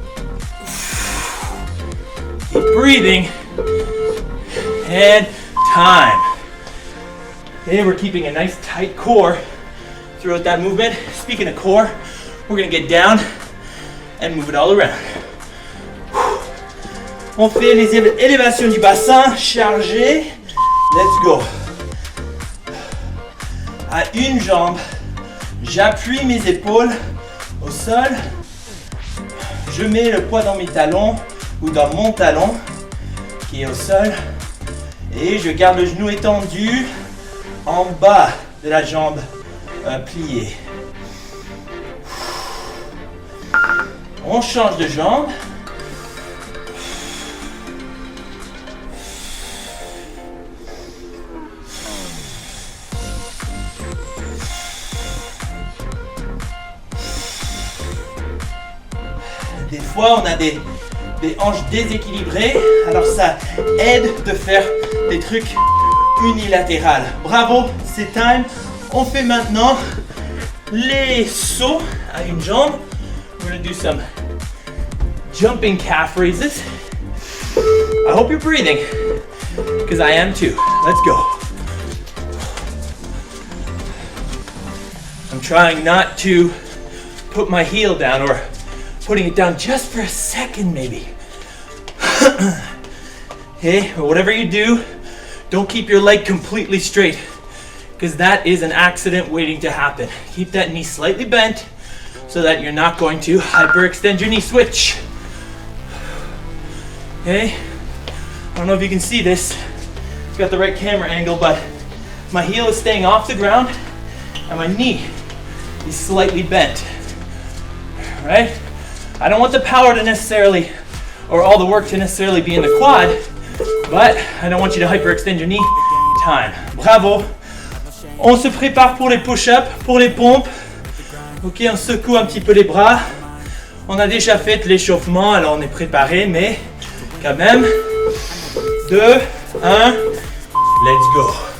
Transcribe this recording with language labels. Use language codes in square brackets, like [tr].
[en] Keep breathing and time. Okay, we're keeping a nice tight core throughout that movement. Speaking of core, we're gonna get down and move it all around. [fr] On fait les élévations du bassin chargées. [en] Let's go. [fr] À une jambe, j'appuie mes épaules au sol. Je mets le poids dans mes talons ou dans mon talon qui est au sol. Et je garde le genou étendu en bas de la jambe pliée. On change de jambe. Des fois, on a des hanches déséquilibrées, alors ça aide de faire des trucs unilatérales. Bravo, c'est time. On fait maintenant les sauts à une jambe. [en] We're gonna do some jumping calf raises. I hope you're breathing, because I am too. Let's go. I'm trying not to put my heel down, or putting it down just for a second maybe. Okay, or whatever you do, don't keep your leg completely straight, because that is an accident waiting to happen. Keep that knee slightly bent so that you're not going to hyperextend your knee. Switch. Okay, I don't know if you can see this. It's got the right camera angle, but my heel is staying off the ground and my knee is slightly bent. Right? I don't want the power to necessarily, or all the work to necessarily be in the quad, but I don't want you to hyperextend your knee. Time. Bravo. [fr] On se prépare pour les push-ups, pour les pompes. Ok, on secoue un petit peu les bras. On a déjà fait l'échauffement, alors on est préparé, mais quand même. [en] 2, 1, let's go.